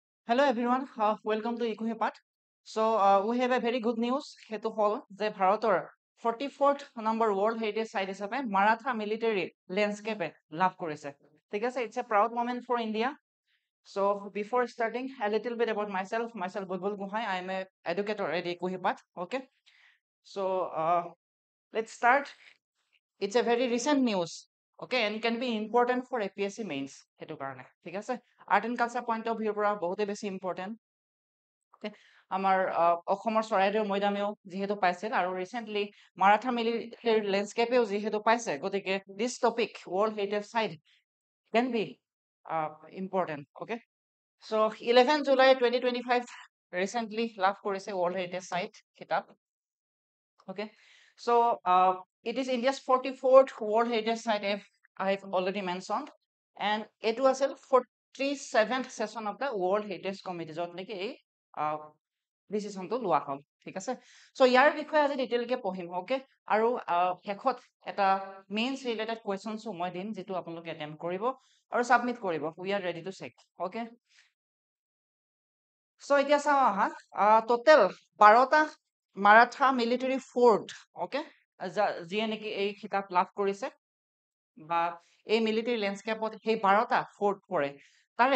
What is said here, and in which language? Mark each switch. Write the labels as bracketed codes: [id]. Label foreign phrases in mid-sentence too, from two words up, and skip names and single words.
[en] Hello everyone, welcome to Ikuhipat. So we have a very good news. [as] হেতু হ'ল যে ভাৰতৰ [en] 44th number World Heritage Site [as] hisabe Maratha [en] military landscape [as] লাভ কৰিছে ঠিক আছে [en] it's a proud moment for India. So before starting a little bit about myself Bulbul Guhai. I am a educator at Ikuhipat. Okay, so let's start. It's a very recent news. Okay, and can be important for APSC mains [as] হেতু কাৰণে ঠিক আছে [en] art and culture point of view [as] পৰা বহুতে বেছি [en] important. [as] আমাৰ অসমৰ চৰাইদেউ মৈদামেও যিহেতু পাইছিল আৰু ৰিসেন্টলি মাৰাঠা [en] military landscape [as] যিহেতু পাইছে গতিকে [en] this topic World Heritage Site can be important. Okay, so [as] 11 July 2025 recently লাভ কৰিছে [en] World Heritage Site [as] কিতাপ. [en] Okay, so it is India's 44th World Heritage Site as I have already mentioned, and it was a 47th session of the World Heritage Committee [as] যত নেকি এই ডিসিশনটো লোৱা হ'ল ঠিক আছে সো ইয়াৰ বিষয়ে আজি ডিটেইলকে পঢ়িম ওকে আৰু শেষত এটা [en] mains related questions [as] মই দিম যেটো আপোনালোকে এটেম্প কৰিব আৰু সাবমিট কৰিব [en] we are ready to check okay [as] সো এতিয়া চাওঁ আহা টোটেল 12টা মাৰাঠা [en] military fort okay [as] যিয়ে নেকি এই খিতাপ লাভ কৰিছে বা এই [en] military landscape [as] সেই 12টা ফোৰ্ট পৰে তাৰে